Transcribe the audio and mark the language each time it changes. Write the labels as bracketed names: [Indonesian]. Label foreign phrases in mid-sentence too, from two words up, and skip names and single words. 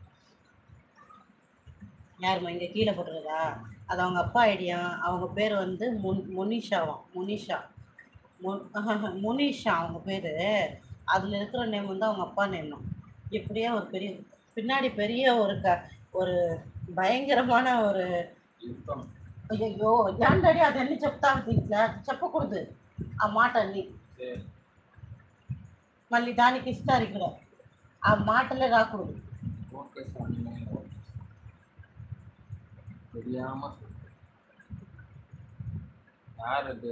[Tamil] யாருமா இங்கே கீழே போட்டுறதா? அது அவங்க அப்பா ஐடியா. அவங்க பேர் வந்து முனிஷாவாம். முனிஷா அவங்க பேர். அதில் இருக்கிற நேம் வந்து அவங்க அப்பா நேம் தான். இப்படியே ஒரு பெரிய பின்னாடி பெரிய ஒரு பயங்கரமான ஒரு [Telugu] అయ్యో ఏంటండి అదన్నీ చెప్తాను దీంట్లో చెప్పకూడదు ఆ మాట అన్ని. మళ్ళీ దానికి ఇస్తారు ఇక్కడ, ఆ మాటలే రాకూడదు. [Tamil] யார் அது?